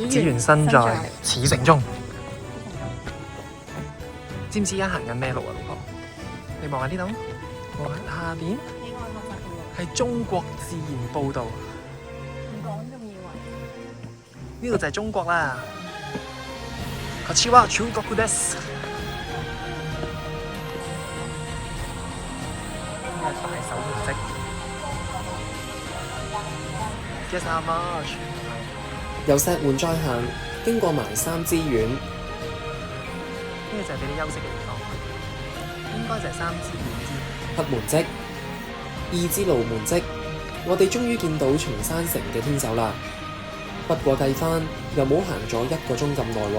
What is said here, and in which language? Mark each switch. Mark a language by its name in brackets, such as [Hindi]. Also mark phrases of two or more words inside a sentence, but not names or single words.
[Cantonese] 緣身在此城中。知唔知而家行緊咩路啊，老婆？你望下呢度，望下下邊，你愛學習嘅係中國自然報道。喎，唔講仲以為。呢度就係中國啦。 [Japanese] こちらは中國です。 [English] 大手門跡。Guess how much？ [Cantonese] 由石門再行，經過埋三支縣，呢個就係俾你休息嘅地方，應該就係3支縣之。黑門跡、二支路門跡，我哋終於見到松山城嘅天守啦。不過計翻又冇行咗1個鐘咁耐喎。